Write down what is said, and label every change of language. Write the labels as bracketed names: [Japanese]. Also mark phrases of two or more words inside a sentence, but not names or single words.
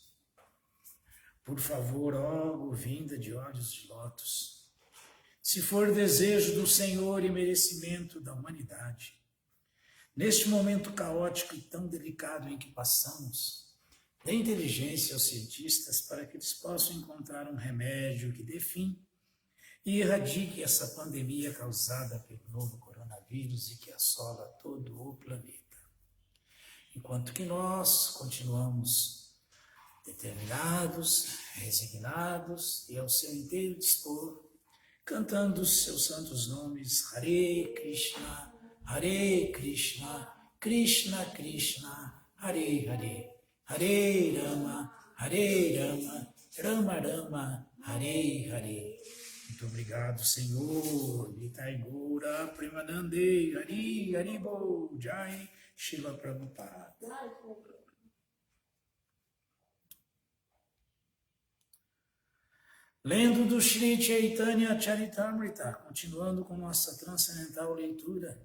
[Portuguese] Por favor, ó Govinda de olhos de lótus, se for desejo do Senhor e merecimento da humanidade, neste momento caótico e tão delicado em que passamos, dê inteligência aos cientistas para que eles possam encontrar um remédio que dê fim e erradique essa pandemia causada pelo novo coronavírus e que assola todo o planeta. Enquanto que nós continuamos determinados, resignados e ao seu inteiro dispor, cantando os seus santos nomes, [Sanskrit] Hare Krishna, Hare Krishna, Krishna Krishna, Hare Hare, Hare Rama, Rama Rama, Hare Hare. [Portuguese] Muito obrigado, Senhor. [Sanskrit] Nitai Gaura Premanande, Hari Haribo, Jai Shila Prabhupada. [Portuguese] Lendo do Shri Chaitanya Charitamrita, continuando com nossa transcendental leitura.